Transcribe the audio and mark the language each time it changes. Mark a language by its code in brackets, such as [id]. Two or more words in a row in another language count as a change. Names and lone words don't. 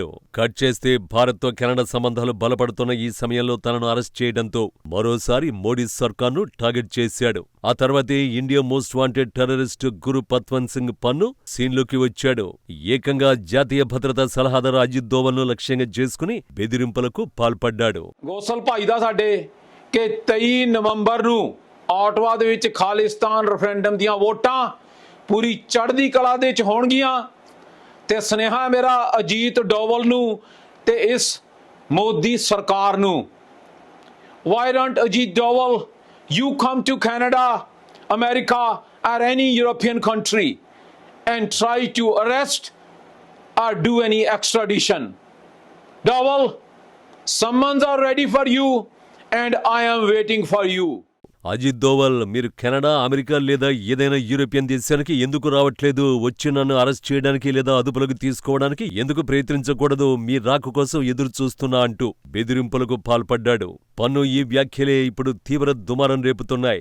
[te] కట్ చేస్తే భారత్తో కెనడా సంబంధాలు బలపడుతున్న ఈ సమయంలో తనను అరెస్ట్ చేయడంతో మరోసారి మోడీ సర్కార్ను టార్గెట్ చేశాడు. ఆ తర్వాతే ఇండియా [en] most wanted terrorist [te] గురుపంత్వత్ సింగ్ పన్ను సీన్లోకి వచ్చాడు. ఏకంగా జాతీయ భద్రతా సలహాదారు అజిత్ దోవల్ ను లక్ష్యంగా చేసుకుని బెదిరింపులకు పాల్పడ్డాడు. [pa] ਗੋਸਲ ਭਾਈ ਦਾ ਸਾਡੇ ਕਿ 23 ਨਵੰਬਰ ਨੂੰ ਆਟਵਾ ਦੇ ਵਿੱਚ ਖਾਲਿਸਤਾਨ ਰੈਫਰੈਂਡਮ ਦੀਆਂ ਵੋਟਾਂ ਪੂਰੀ ਚੜ੍ਹਦੀ ਕਲਾ ਦੇ ਵਿੱਚ ਹੋਣਗੀਆਂ ਤੇ ਸੁਨੇਹਾ ਮੇਰਾ ਅਜੀਤ ਡੋਵਲ ਨੂੰ ਤੇ ਇਸ ਮੋਦੀ ਸਰਕਾਰ ਨੂੰ, [en] why don't Ajit Doval you come to Canada, America or any European country and try to arrest or do any extradition. Doval, summons are ready for you and I am waiting for you. [te] అజిత్ దోవల్, మీరు కెనడా, అమెరికా లేదా ఏదైనా యూరోపియన్ దేశానికి ఎందుకు రావట్లేదు? వచ్చి నన్ను అరెస్ట్ చేయడానికి లేదా అదుపులోకి తీసుకోవడానికి ఎందుకు ప్రయత్నించకూడదు? మీ రాక కోసం ఎదురు చూస్తున్నా అంటూ బెదిరింపులకు పాల్పడ్డాడు. పన్ను ఈ వ్యాఖ్యలే ఇప్పుడు తీవ్ర దుమారం రేపుతున్నాయి.